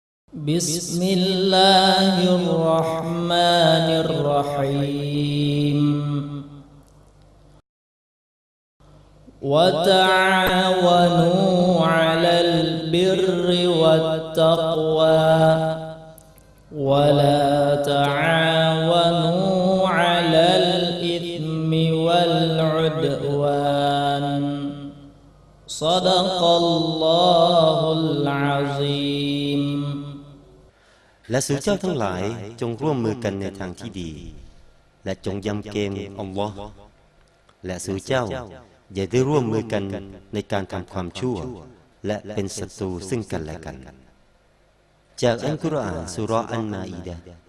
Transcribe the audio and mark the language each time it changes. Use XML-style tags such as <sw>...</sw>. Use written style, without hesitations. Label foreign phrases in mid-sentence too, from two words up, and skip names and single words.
<ar>بسم الله الرحمن الرحيم وتعاونوا على البر والتقوى ولا تعاونوا على الإثم والعدوان صدق الله العظيم</ar> <th>และสู่เจ้าทั้งหลายจงร่วมมือกันในทางที่ดีและจงยำเกรงอัลลอฮ์และสู่เจ้าอย่าได้ร่วมมือกันในการทำความชั่วและเป็นศัตรูซึ่งกันและกันจากอัลกุรอานสุเราะห์อันมาอีดะห์</th>